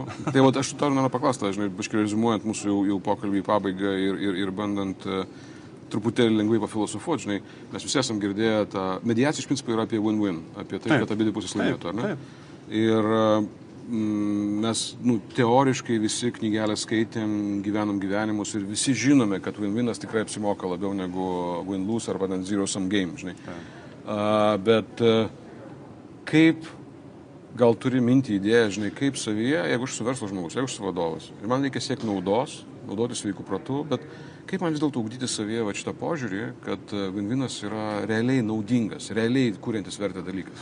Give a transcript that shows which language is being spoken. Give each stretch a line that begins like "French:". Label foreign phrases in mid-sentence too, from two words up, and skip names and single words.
Lithuanian: Tai vat, aš tau noriu paklausti, žinai, biškai rezimuojant mūsų jau pokalbį į pabaigą ir bandant truputėlį lengvai pafilosofuoti, žinai, mes visi esam girdėję tą mediacija iš principo yra apie
English: win-win,
Lithuanian: apie tai, kad abi pusės laimėtų, ar ne? Taip. Ir mes, teoriškai visi knygelę skaitėm, gyvenom gyvenimus ir visi žinome, kad win-winas tikrai apsimoka labiau negu
English: win-lose
Lithuanian: arba ten
English: zero-sum game,
Lithuanian: žinai. Bet kaip, gal turi mintį idėją, žinai, kaip savyje, jeigu aš su verslo žmogus, jeigu aš su vadovas, ir man reikia siekti naudotis sveikų protų, bet kaip man vis dėlto ugdyti savyje va šitą požiūrį, kad win-winas yra realiai naudingas, realiai kuriantis vertę dalykas?